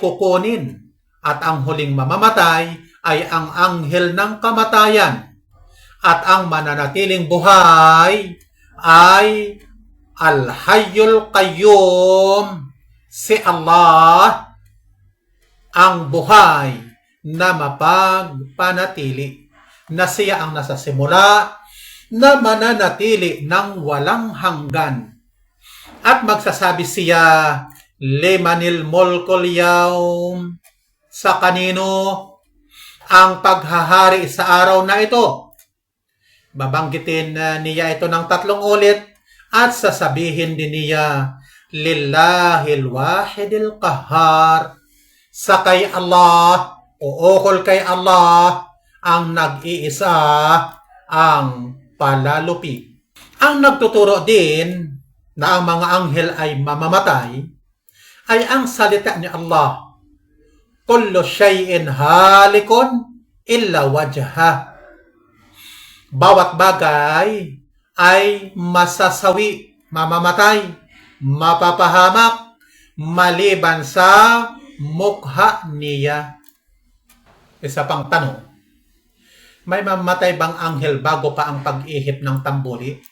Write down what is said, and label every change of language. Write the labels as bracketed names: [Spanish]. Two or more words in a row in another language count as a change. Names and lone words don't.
[Filipino] kukunin at ang huling mamamatay ay ang anghel ng kamatayan at ang mananatiling buhay ay Al-Hayyul Qayyum, si Allah, ang buhay na mapagpanatili, na siya ang nasa simula, na mananatili ng walang hanggan. At magsasabi siya, [Arabic] لمن الملك اليوم, [Filipino] sa kanino ang paghahari sa araw na ito. Babanggitin niya ito ng 3 ulit at sasabihin din niya, [Arabic] لله الواحد القهار, [Filipino] sa kay Allah o ukol kay Allah ang nag-iisa ang palalupi. Ang nagtuturo din na ang mga anghel ay mamamatay ay ang salita ni Allah, [Arabic] كل شيء هالك إلا وجهه. [Filipino] bawat bagay ay masasawi, mamamatay, mapapahamak, maliban sa mukha niya. Isa pang tanong, may mamatay bang anghel bago pa ang pag-ihip ng tambuli?